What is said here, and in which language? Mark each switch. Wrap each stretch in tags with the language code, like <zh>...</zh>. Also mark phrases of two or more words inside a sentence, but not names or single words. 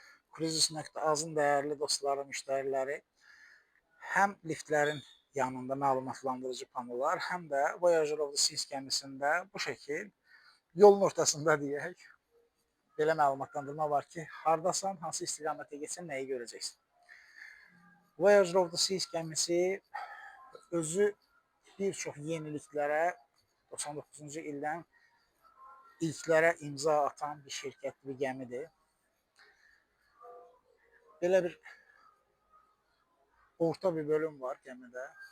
<az>Cruises.azın dəyərli dostları, müştəriləri həm liftlərin yanında məlumatlandırıcı panolar, həm də Voyager of the Seas gəmisində bu şəkil yolun ortasında deyək, belə məlumatlandırma var ki, hardasan, hansı istiqamətə getsən, nəyi görəcəksən. Voyager of the Seas gəmisi özü bir çox yeniliklərə 99-cu ildən ilklərə imza atan bir şirkət, bir gəmidir. Belə bir orta bir bölüm var gəmidə.</az>